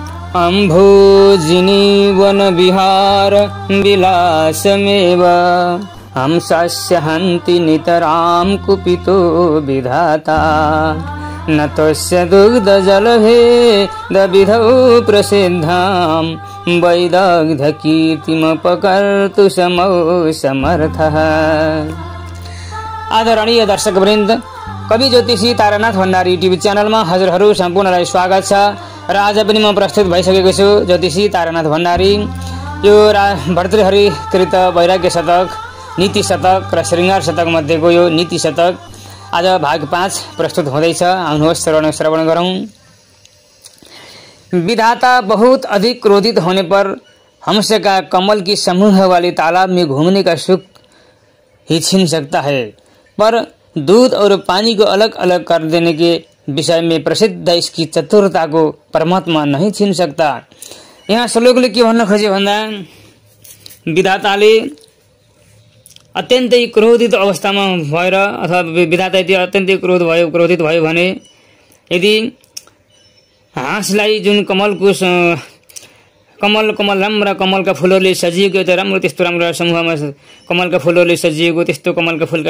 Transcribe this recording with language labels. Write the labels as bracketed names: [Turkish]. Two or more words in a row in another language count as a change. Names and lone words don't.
[Sanskrit] अम्भोजिनी वनविहार विलासमेव हंसस्य हन्ति नितरां कुपितो विधाता न तस्य दुग्धजलभेदविधौ प्रसिद्धां वैदग्ध्यकीर्तिमपकर्तु समौ समर्थः। [Nepali] आदरणीय दर्शकवृन्द, कवि ज्योतिषी तारानाथ भण्डारी टिभी च्यानलमा हजुरहरू सम्पूर्णलाई स्वागत छ र आज पनि म प्रस्तुत भइसकेको छु ज्योतिषी तारानाथ भण्डारी। यो भर्तृहरि कृत वैराग्य शतक, नीति शतक र श्रृंगार शतक मध्येको यो नीति शतक आज भाग 5 प्रस्तुत हुँदैछ। आउनुहोस् श्रवण गरौं। [Hindi] विधाता बहुत अधिक क्रोधित होने पर हंस का कमल की समूह वाले तालाब में घूमने का सुख ही छीन सकता है, पर दूध और पानी को अलग अलग कर देने के विषय में प्रसिद्ध इसकी चतुरता को परमात्मा नहीं छीन सकता। [Nepali] यहाँ श्लोकले के भन्न खोज्यो भन्दा विधाताले अत्यन्तै क्रोधित अवस्थामा भएर अथवा विधाता यदि अत्यन्तै क्रोधित भयो भने यदि हाँसलाई जुन कमलको कमल राम्रा कमलका फूलहरूले सजिएको एउटा राम्रो त्यस्तो राम्रो समूहमा कमलका फूलहरूले सजिएको त्यस्तो कमलका फूलका